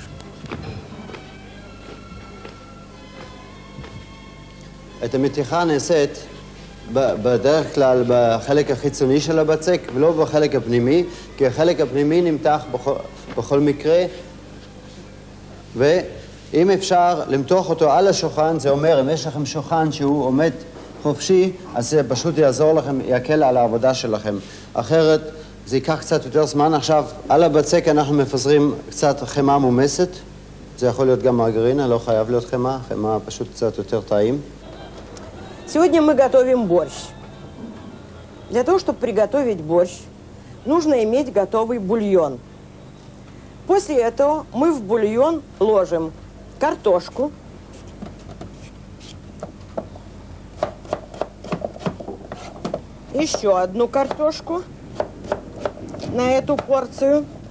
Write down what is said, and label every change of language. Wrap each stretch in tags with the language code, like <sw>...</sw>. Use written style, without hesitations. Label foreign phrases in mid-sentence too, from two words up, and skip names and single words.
<he>את המתיחה נעשית בדרך כלל בחלק החיצוני של הבצק ולא בחלק הפנימי, כי החלק הפנימי נמתח בכל מקרה, ואם אפשר למתוח אותו על השולחן, זה אומר, אם יש לכם שולחן שהוא עומד חופשי, אז זה פשוט יעזור לכם, יקל על העבודה שלכם. אחרת זה ייקח קצת יותר זמן. עכשיו, על הבצק אנחנו מפזרים קצת חמאה מומסת, זה יכול להיות גם מרגרינה, לא חייב להיות חמאה, חמאה פשוט קצת יותר טעים.</he> <ru>Сегодня мы готовим борщ. Для того, чтобы приготовить борщ, нужно иметь готовый бульон. После этого мы в бульон ложим картошку, еще одну картошку на эту порцию.</ru>